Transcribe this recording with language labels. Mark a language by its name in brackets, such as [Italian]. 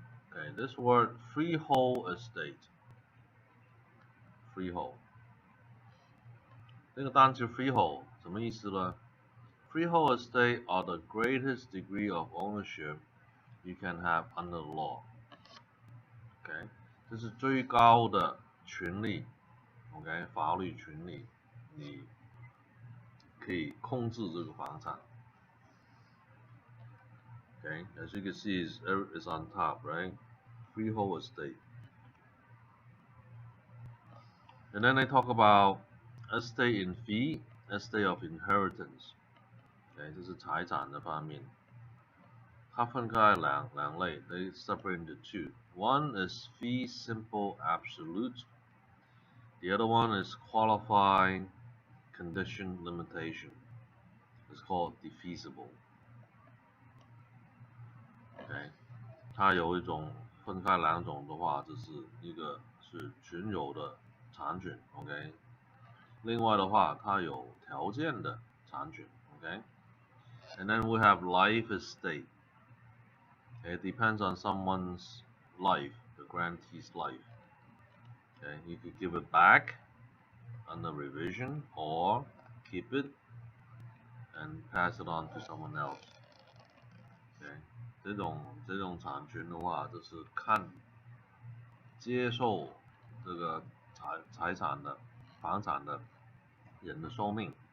[English] Okay, this word freehold estate, freehold， [Chinese] 这个单词 freehold 什么意思呢？ [English] Freehold estate are the greatest degree of ownership you can have under the law. [Chinese] OK， 这是最高的权利 ，OK， 法律权利，你可以控制这个房产。 [English] Okay, as you can see, is on top, right? Freehold estate. And then they talk about estate in fee, estate of inheritance. [Chinese] Okay, 这是财产的方面。它分开两类 [English] ，they separate into two. One is fee simple absolute. The other one is qualifying condition limitation. It's called defeasible. [Chinese] Okay， 它有一种分开两种的话，就是一个是全有的产权 ，OK。另外的话，它有条件的产权 ，OK。 [English] And then we have life estate. It depends on someone's life, the grantee's life. Okay, you could give it back under revision or keep it and pass it on to someone else. [Chinese] Okay， 这种产权的话，就是看接受这个财产的房产的人的寿命。